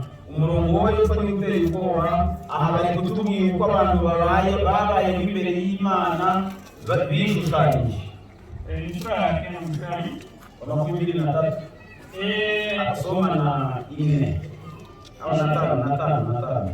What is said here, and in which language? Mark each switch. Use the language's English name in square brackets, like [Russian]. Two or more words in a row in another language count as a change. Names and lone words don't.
[Kinyarwanda] Umurongo wo yose ni uteye ubwoba. Aha bari kutubwira uko abantu babaye imbere y'Imana bishushanyije. Makumyabiri na tatu asoma na ine au na tano.